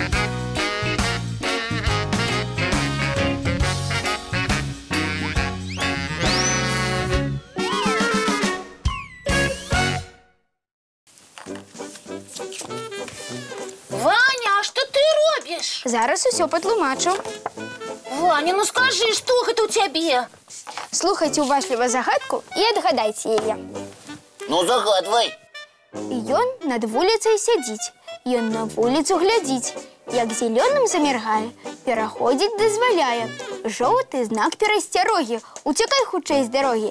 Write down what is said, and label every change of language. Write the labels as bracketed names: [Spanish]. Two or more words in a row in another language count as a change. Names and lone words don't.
[Russian] а что ты робишь? [Belarusian] Зараз усё патлумачу. [Russian] Ваня, ну скажи, что это у тебя? [Belarusian] Слухайце уважліва загадку і адгадайце яе. Ну, загадвай. Ён над вуліцай сядзіць, ён на вуліцу глядзіць. Як зелёным заміргае, пераходзіць дазваляе. Жоўты знак перасцярогі, уцякай хутчэй з дарогі.